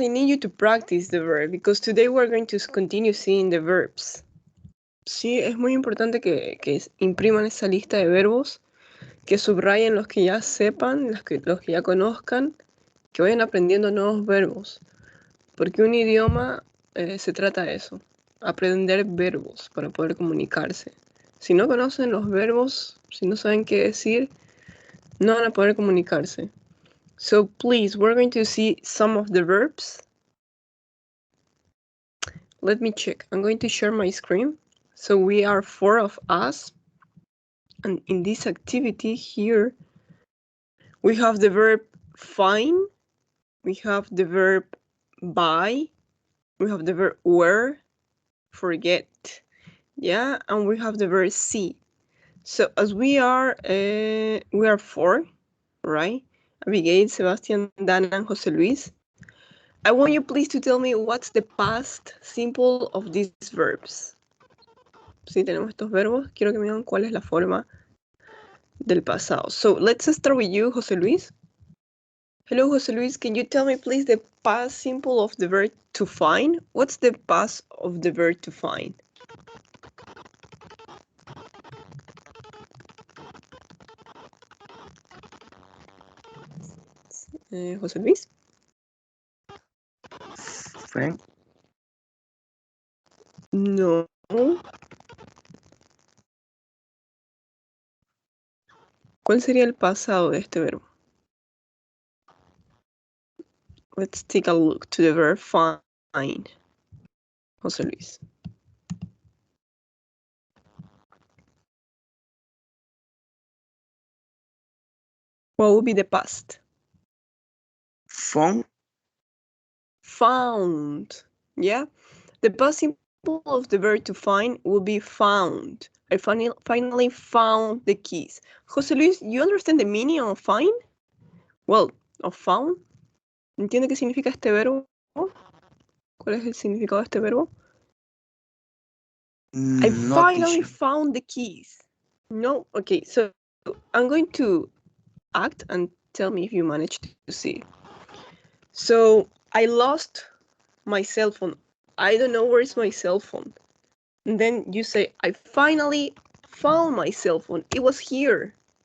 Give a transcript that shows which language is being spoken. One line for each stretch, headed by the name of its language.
English: I need you to practice the verb because today we're going to continue seeing the verbs.
Spanish: Sí, es muy importante que impriman esa lista de verbos, que subrayen los que ya sepan, los que ya conozcan, que vayan aprendiendo nuevos verbos. Porque un idioma se trata de eso, aprender verbos para poder comunicarse. Si no conocen los verbos, si no saben qué decir, no van a poder comunicarse.
English: So please, we're going to see some of the verbs. Let me check. I'm going to share my screen. So we are 4 of us. And in this activity here, we have the verb find, we have the verb buy, we have the verb wear, forget, yeah, and we have the verb see. So as we are 4, right? Abigail, Sebastian, Dana, and Jose Luis. I want you please to tell me what's the past simple of these verbs.
Spanish: Sí, tenemos estos verbos. Quiero que me digan cuál es la forma del pasado.
English: So let's start with you, Jose Luis. Hello, Jose Luis. Can you tell me please the past simple of the verb to find? What's the past of the verb to find? Jose Luis? Find. No.
Spanish: ¿Cuál sería el pasado de este verbo?
English: Let's take a look to the verb find. Jose Luis. What would be the past? Found. Found. Yeah. The past simple of the verb to find will be found. I finally found the keys. Jose Luis, you understand the meaning of find? Well, of found.
Spanish: ¿Entiende qué significa este verbo? ¿Cuál es el significado de este verbo?
English: I finally found the keys. No? Okay, so I'm going to act and Tell me if you managed to see. So I lost my cell phone. I don't know where is my cell phone. And then you say, I finally found my cell phone. It was here.